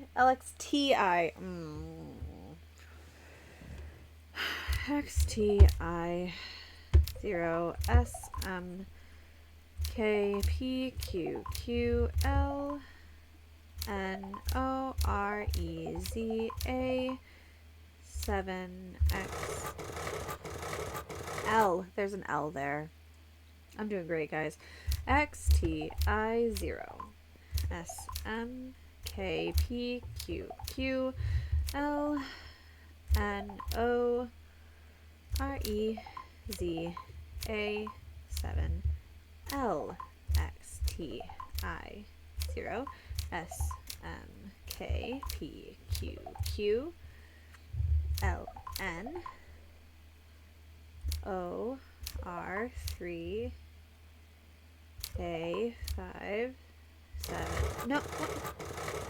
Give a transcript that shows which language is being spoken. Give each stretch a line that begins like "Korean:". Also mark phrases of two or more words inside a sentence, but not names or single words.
English: LXTI. XTI 0 S M K P Q Q L N O R E Z A 7 X L. There's an L there. I'm doing great, guys. XTI 0 S M K P Q Q L N O R E Z A 7 L X T I 0 S M K P Q Q L N O R 3 A 5 7. No, what?